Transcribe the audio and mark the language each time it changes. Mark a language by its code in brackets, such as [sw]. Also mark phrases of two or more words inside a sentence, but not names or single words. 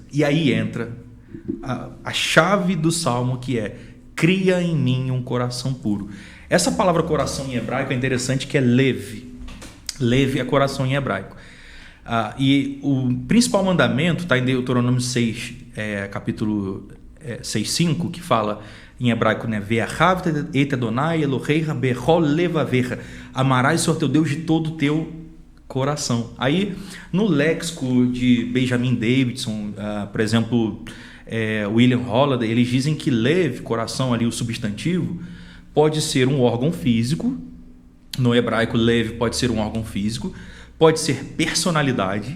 [pt] E aí entra a chave do Salmo, que é: cria em mim um coração puro. Essa palavra coração em hebraico é interessante, que é lev. Lev é coração em hebraico. E o principal mandamento está em Deuteronômio 6, capítulo 6:5, que fala em hebraico, né? [he] ואהבת את אדוני אלוהיך בכל לבבך. [pt] Amarás o Senhor teu Deus de todo o teu coração. Aí, no léxico de Benjamin Davidson, por exemplo, William Holiday, eles dizem que lev, coração, ali o substantivo, pode ser um órgão físico. No hebraico, lev pode ser um órgão físico, pode ser personalidade.